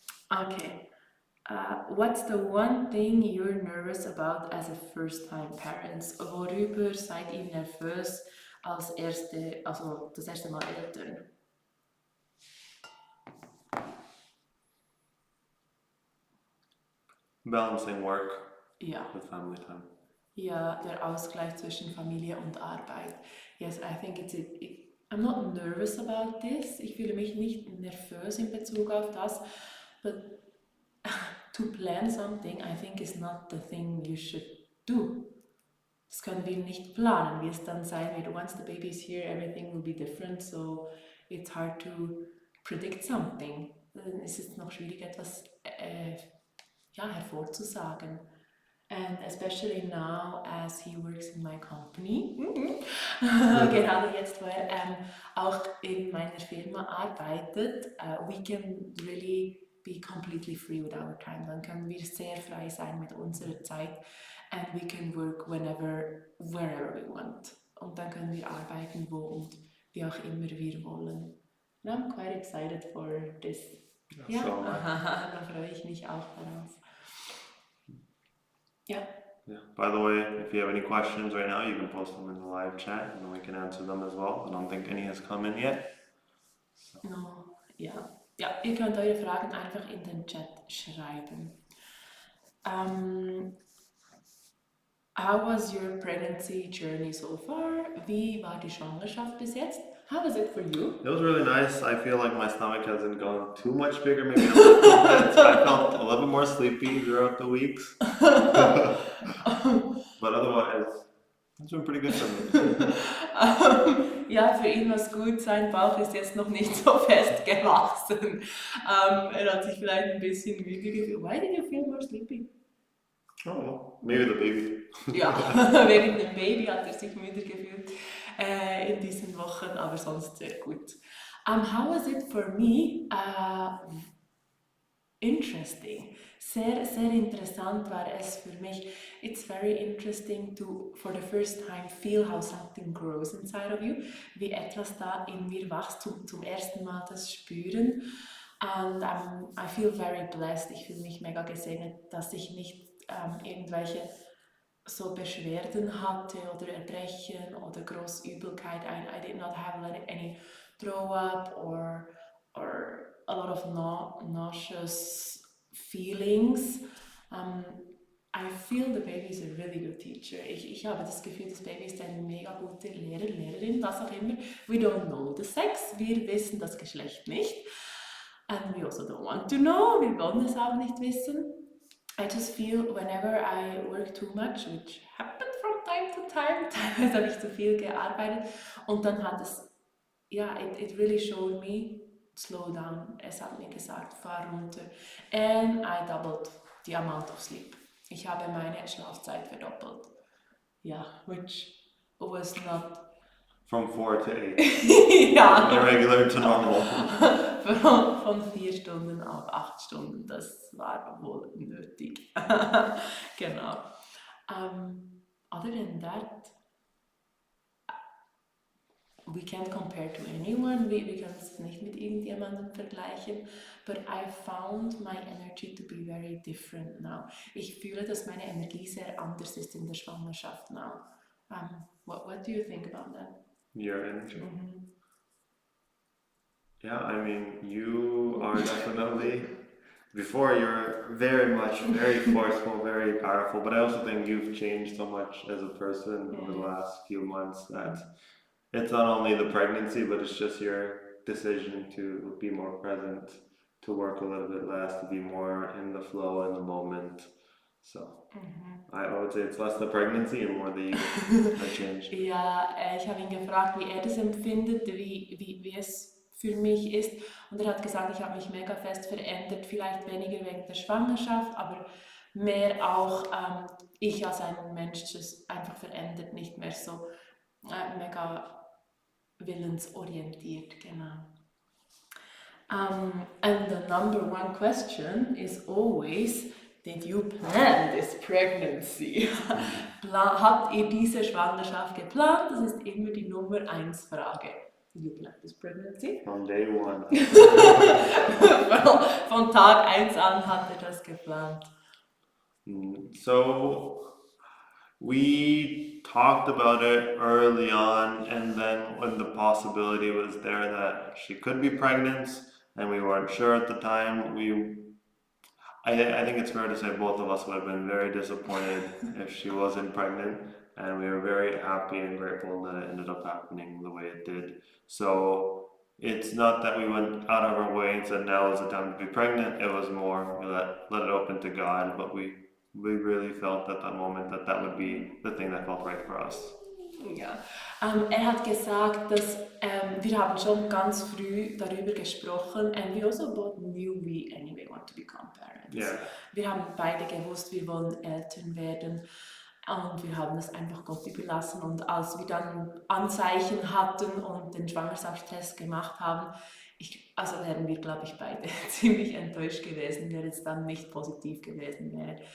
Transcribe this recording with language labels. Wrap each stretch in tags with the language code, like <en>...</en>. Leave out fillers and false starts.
<en>Okay. What's the one thing you're nervous about as a first-time parent?</en> <de>Worüber seid ihr nervös das erste Mal Eltern?</de> <en>Balancing work with family time.</en> <de>Ja, der Ausgleich zwischen Familie und Arbeit.</de> <en>Yes, I think I'm not nervous about this.</en> <de>Ich fühle mich nicht nervös in Bezug auf das,</de> <en>but to plan something, I think is not the thing you should do.</en> <de>Das können wir nicht planen, wie es dann sein wird.</de> <en>Once the baby is here, everything will be different, so it's hard to predict something.</en> <de>Dann ist es noch schwierig, etwas hervorzusagen.</de> <en>And especially now as he works in my company,</en> <de>gerade jetzt, wo er auch in meiner Firma arbeitet,</de> <en>we can really be completely free with our time.</en> <de>Dann können wir sehr frei sein mit unserer Zeit</de> <en>and we can work wherever we want.</en> <de>Und dann können wir arbeiten, wo und wie auch immer wir wollen.</de> <en>And I'm quite excited for this.</en> <de>Ja,</de> <en>So</en> <de>da freue ich mich auch darauf.</de> <en>Yeah. By the way, if you have any questions right now, you can post them in the live chat and then we can answer them as well. I don't think any has come in yet. So.</en> <de>No, ja, ihr könnt eure Fragen einfach in den Chat schreiben.</de> <en>How was your pregnancy journey so far?</en> <de>Wie war die Schwangerschaft bis jetzt?</de> <en>How was it for you? It was really nice. I feel like my stomach hasn't gone too much bigger, maybe a little bit. So I felt a little bit more sleepy throughout the weeks. But otherwise, it's been pretty good for me.</en> <de>Ja, für ihn war es gut. Sein Bauch ist jetzt noch nicht so fest gewachsen. Er hat sich vielleicht ein bisschen müde gefühlt.</de> <en>Why did you feel more sleepy? Oh, maybe the baby.</en> <de>Ja, wegen dem Baby hat er sich müde gefühlt in diesen Wochen, aber sonst sehr gut.</de> <en>How was it for me?</en> <de>interesting. Sehr, sehr interessant war es für mich.</de> <en>It's very interesting to, for the first time, feel how something grows inside of you.</en> <de>Wie etwas da in mir wächst, zum ersten Mal das spüren.</de> <en>And I feel very blessed.</en> <de>Ich fühle mich mega gesegnet, dass ich nicht irgendwelche so Beschwerden hatte oder Erbrechen oder Großübelkeit.</de> <en>I did not have any throw up or a lot of nauseous feelings. I feel the baby is a really good teacher.</en> <de>Ich habe das Gefühl, das Baby ist eine mega gute Lehrerin, was auch immer.</de> <en>We don't know the sex,</en> <de>wir wissen das Geschlecht nicht.</de> <en>And we also don't want to know,</en> <de>wir wollen es auch nicht wissen.</de> <en>I just feel whenever I work too much, which happened from time to time,</en> <de>teilweise habe ich zu viel gearbeitet und dann hat es,</de> <en>it really showed me, slow down.</en> <de>Es hat mir gesagt, fahr runter.</de> <en>And I doubled the amount of sleep.</en> <de>Ich habe meine Schlafzeit verdoppelt.</de> <en>Yeah, which was not... From 4 to 8.</en> <de>ja.</de> <en>From irregular to normal.</en> <de>Von 4 Stunden auf 8 Stunden, das war wohl nötig.</de> <en>Genau. Other than that, we can't compare to anyone,</en> <de>wir können es nicht mit irgendjemandem vergleichen,</de> <en>but I found my energy to be very different now.</en> <de>Ich fühle, dass meine Energie sehr anders ist in der Schwangerschaft now.</de> <en>What do you think about that? Your energy? Mm-hmm. Yeah, I mean, you are definitely, before you're very much, very forceful, very powerful, but I also think you've changed so much as a person over the last few months that it's not only the pregnancy, but it's just your decision to be more present, to work a little bit less, to be more in the flow, in the moment. So, I would say it's less the pregnancy and more the change.</en> <de>Ja, ich habe ihn gefragt, wie er das empfindet, wie es für mich ist. Und er hat gesagt, ich habe mich mega fest verändert, vielleicht weniger wegen der Schwangerschaft, aber mehr auch ich als ein Mensch das einfach verändert, nicht mehr so mega willensorientiert, genau.</de> <en>And the number one question is always, did you plan this pregnancy?</en> <de>Habt ihr diese Schwangerschaft geplant? Das ist immer die Nummer 1 Frage.</de> <en>Did you plan this pregnancy? From day one.</en> <de>Von Tag 1 an hat er das geplant.</de> <en>So we talked about it early on, and then when the possibility was there that she could be pregnant, and we weren't sure at the time, I think it's fair to say both of us would have been very disappointed if she wasn't pregnant, and we were very happy and grateful that it ended up happening the way it did. So it's not that we went out of our way and said now is the time to be pregnant. It was more we let it open to God, but we really felt at that moment that would be the thing that felt right for us.</en> <de>Ja. Er hat gesagt, dass wir haben schon ganz früh darüber gesprochen</de> <en>and we also both knew we anyway want to become parents. Yeah.</en> <de>Wir haben beide gewusst, wir wollen Eltern werden und wir haben das einfach Gott überlassen und als wir dann Anzeichen hatten und den Schwangerschaftstest gemacht haben, also wären wir, glaube ich, beide ziemlich enttäuscht gewesen, wenn es dann nicht positiv gewesen wäre.</de>